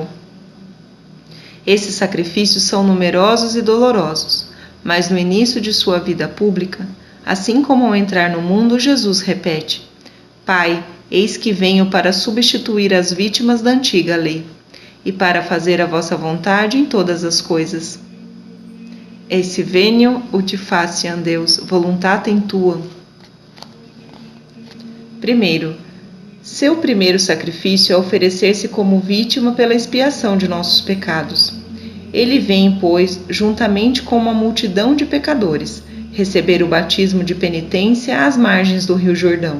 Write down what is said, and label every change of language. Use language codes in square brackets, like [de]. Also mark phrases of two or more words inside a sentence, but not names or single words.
[pt] Esses sacrifícios são numerosos e dolorosos, mas no início de sua vida pública, assim como ao entrar no mundo, Jesus repete: Pai, eis que venho para substituir as vítimas da antiga lei e para fazer a vossa vontade em todas as coisas. [la] Esse venio ut faciam Deus voluntatem tuam. [pt] Primeiro, seu primeiro sacrifício é oferecer-se como vítima pela expiação de nossos pecados. Ele vem, pois, juntamente com uma multidão de pecadores, receber o batismo de penitência às margens do Rio Jordão.